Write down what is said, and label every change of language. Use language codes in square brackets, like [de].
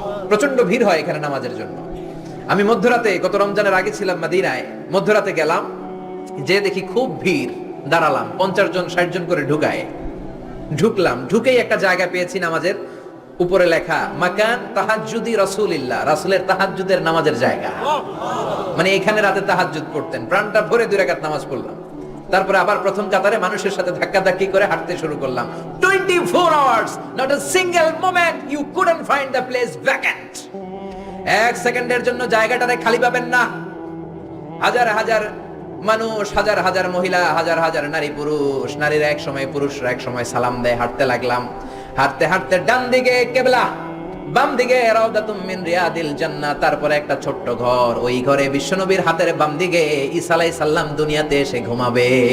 [bn] প্রচন্ড ভিড় হয় এখানে নামাজের জন্য। আমি মধ্যরাতে, গত রমজানের আগে ছিলাম মদিনায়, মধ্যরাতে গেলাম, যে দেখি খুব ভিড়, দাঁড়ালাম, 50 জন 60 জন করে ঢুকলাম। ঢুকেই একটা জায়গা পেয়েছি নামাজের, উপরে লেখা [ar] মাকান তাহাজ্জুদি রাসূলিল্লাহ, [bn] রাসূলের তাহাজ্জুদের নামাজের জায়গা। মানে এখানে রাতে তাহাজ্জুদ পড়তেন। প্রাণটা ভরে 2 রাকাত নামাজ পড়লাম। তারপরে আবার প্রথম কাতারে মানুষের সাথে ধাক্কাধাক্কি করে হাঁটতে শুরু করলাম। [en] 24 hours, not a single moment you couldn't find the place vacant. [bn] 1 সেকেন্ডের জন্য জায়গাটারে খালি পাবেন না। হাজার হাজার মানুষ, হাজার হাজার মহিলা, হাজার হাজার নারী পুরুষ, নারীরা এক সময়, পুরুষরা এক সময় সালাম দেয়। হাঁটতে লাগলাম, হাঁটতে হাঁটতে ডান দিকে কিবলা, বাম দিকে [ar] রাউদাতুম মিন রিয়াদিল জান্নাহ। [bn] তারপরে একটা ছোট্ট ঘর, ওই ঘরে বিশ্বনবীর হাতের বাম দিকে ঈসা আলাইহিস সালাম দুনিয়াতে এসে ঘুমাবে।